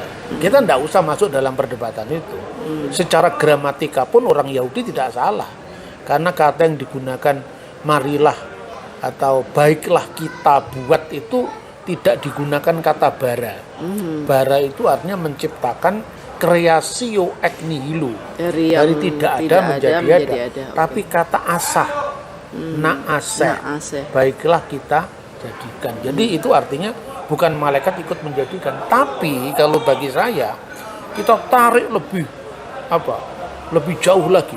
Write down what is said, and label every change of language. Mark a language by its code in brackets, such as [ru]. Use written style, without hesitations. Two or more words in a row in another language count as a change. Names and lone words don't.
[id] Kita tidak usah masuk dalam perdebatan itu. Secara gramatika pun orang Yahudi tidak salah. Karena kata yang digunakan marilah atau baiklah kita buat itu tidak digunakan kata bara. Bara itu artinya menciptakan kreasio [la] ex nihilo. [id] Dari tidak ada menjadi ada. Tapi kata [he] עשה נעשה, [id] baiklah kita jadikan. Jadi itu artinya bukan malaikat ikut menjadikan. Tapi kalau bagi saya, kita tarik lebih jauh lagi.